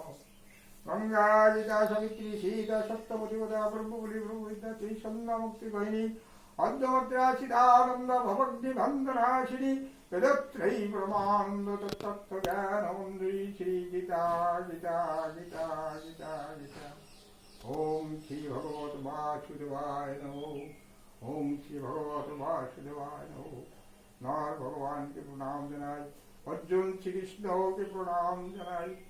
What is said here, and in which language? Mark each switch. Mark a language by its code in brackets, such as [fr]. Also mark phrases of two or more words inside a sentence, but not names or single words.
[sa] গঙ্গা গীতা সাবিত্রী সীতা সত্য প্রতিপদা ব্রহ্মবলী ব্রহ্মবিদ্যা ত্রিসন্ধ্যা মুক্তি কৈনী অদ্যমাত্রা সিদ্ধানন্দ ভবজ্ঞ ভান্তনাশিনী বেদত্রয়ী পরমানন্দ তত্ত্বজ্ঞান মঞ্জুরি শ্রী গীতা গীতা গীতা গীতা গীতা। ওম শ্রী ভগবত বাসুদেবায় নমঃ। ओम श्री भगवत वासुदेवाय नमः। [bho] नार भगवान के प्रणाम जनाई, अर्जुन श्री कृष्ण के प्रणाम जनाई।